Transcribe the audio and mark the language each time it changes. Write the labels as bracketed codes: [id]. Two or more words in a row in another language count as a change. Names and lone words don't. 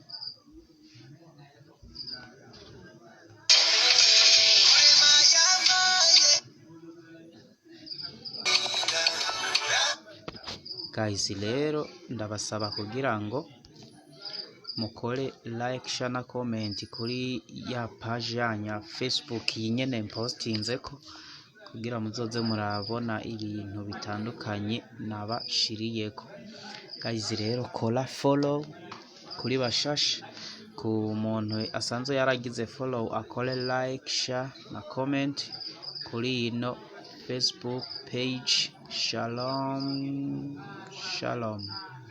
[rn] Guys rero ndabasaba kugira ngo mukore [en] like, share [rn] na comment kuri ya page yanya Facebook yinyene postinzeko, kugira muzoze murabona ibintu bitandukanye nabashiriyeko. Guys rero kora follow kuri bashasha, ku muntu asanzwe yaragize follow akore [en] like, share [rn] na comment kuri ino Facebook page. Shalom.